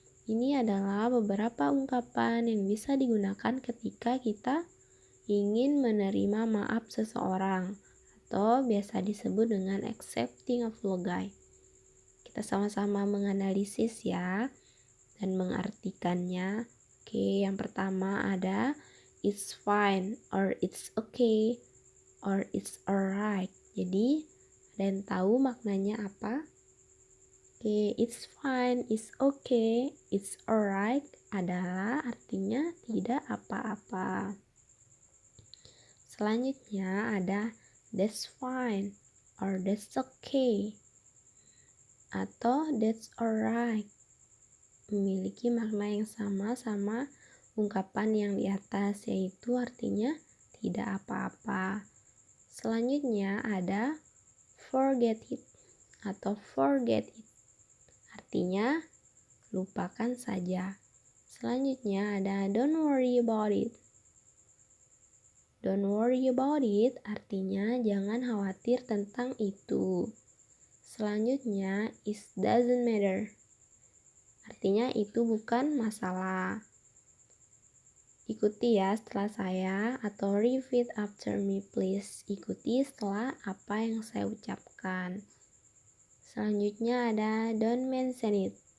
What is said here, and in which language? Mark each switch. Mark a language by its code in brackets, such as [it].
[id] Ini adalah beberapa ungkapan yang bisa digunakan ketika kita ingin menerima maaf seseorang atau biasa disebut dengan accepting apology. Kita sama-sama menganalisis ya dan mengartikannya. [en] Oke, [id] yang pertama ada [en] it's fine or it's okay or it's alright. [id] Jadi, ada yang tahu maknanya apa? Oke, [en] it's fine, it's okay, it's alright [id] adalah artinya tidak apa-apa. Selanjutnya ada [en] that's fine or that's okay atau that's alright. [id] Memiliki makna yang sama ungkapan yang di atas, yaitu artinya tidak apa-apa. Selanjutnya ada [en] forget it atau forget it. [id] Artinya lupakan saja. [en] Selanjutnya ada don't worry about it. Don't worry about it [id] artinya jangan khawatir tentang itu. [en] Selanjutnya it doesn't matter. [id] Artinya itu bukan masalah. Ikuti ya setelah saya atau [en] repeat after me please. [id] Ikuti setelah apa yang saya ucapkan. Selanjutnya ada [en] don't mention it.